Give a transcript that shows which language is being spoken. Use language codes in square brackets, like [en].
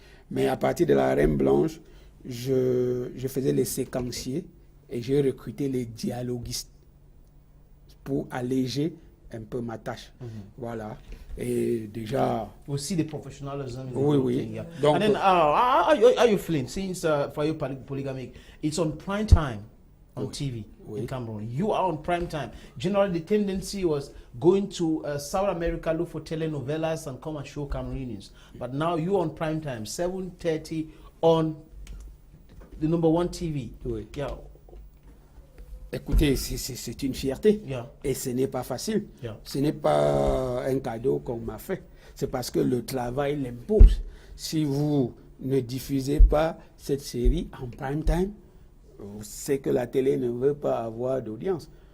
[fr] Mais à partir de La Reine Blanche, je faisais les séquenciers et j'ai recruté les dialoguistes pour alléger un peu ma tâche. Voilà. Et déjà... Aussi des professionnels. Oui. [en] Yeah. Donc, and then, how you feeling since Foyer Polygamique, it's on prime time on TV in Cameroon. You are on prime time. Generally, the tendency was going to South America, look for telenovelas and come and show Cameroonians. But now you're on prime time, 7:30 on the #1 TV. [fr] Oui. [en] Yeah. [fr] Écoutez, c'est une fierté. [en] Yeah. [fr] Et ce n'est pas facile. [en] Yeah. [fr] Ce n'est pas un cadeau qu'on m'a fait. C'est parce que le travail l'impose. Si vous ne diffusez pas cette série en prime time, c'est que la télé ne veut pas avoir d'audience.